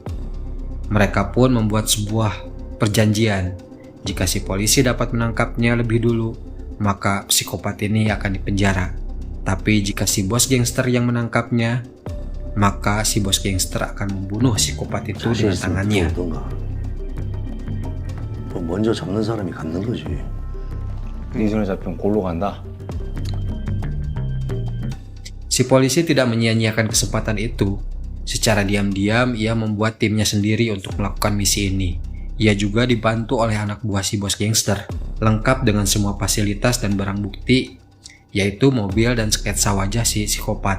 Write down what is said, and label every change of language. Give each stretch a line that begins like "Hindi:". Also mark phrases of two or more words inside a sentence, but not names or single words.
Indonesian: Mereka pun membuat sebuah perjanjian. Jika si polisi dapat menangkapnya lebih dulu, maka psikopat ini akan dipenjara. Tapi jika si bos gangster yang menangkapnya, maka si bos gangster akan membunuh psikopat itu dengan tangannya.
Korean: 뭐 먼저 잡는 사람이 갖는 거지. 이 손에 잡히면 골로 간다.
Indonesian: Si polisi tidak menyia-nyiakan kesempatan itu. Secara diam-diam, ia membuat timnya sendiri untuk melakukan misi ini. Ia juga dibantu oleh anak buah si bos gangster, lengkap dengan semua fasilitas dan barang bukti, yaitu mobil dan sketsa wajah si psikopat.